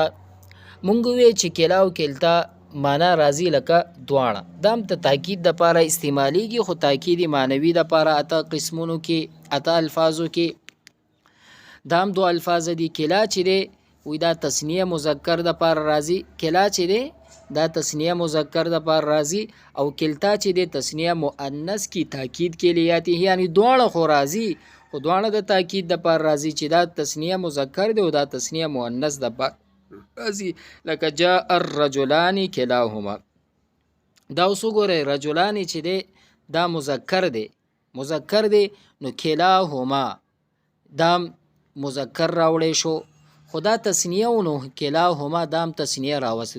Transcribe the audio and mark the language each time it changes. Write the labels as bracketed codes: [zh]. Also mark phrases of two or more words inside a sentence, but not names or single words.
[ps] مونږ وی چې کلا او کلتا معنا راځي لکه دواړه، دا هم ته تاکید د پاره استعمالیږي، خو تاکید معنوي د پاره اته قسمونو کې اته الفاظو کې دا هم دو الفاظ دي. کلا چې دی وی دا تسنیه مذکر د پاره راځي، کلا چې دی دا تسنیه مذکر د پاره راځي، او کلتا چې دی تسنیه مؤنث [ur] کی تاکید کے لیے آتی ہے، [ps] یعنی دواړه خو راځي خو دواړه د تاکید د پاره راځي چې دا تسنیه مذکر دی او دا تسنیه مؤنث د پاره راځي. لکه [ar] جاء الرجلان کلاهما، [ps] دا اوس وګورئ رجلان چې دی دا مذکر دی، مذکر دی، نو کلاهما دا مذکر راوړی شو، خدا تسنیه ونو کلاهما دام تسنیه راوستو.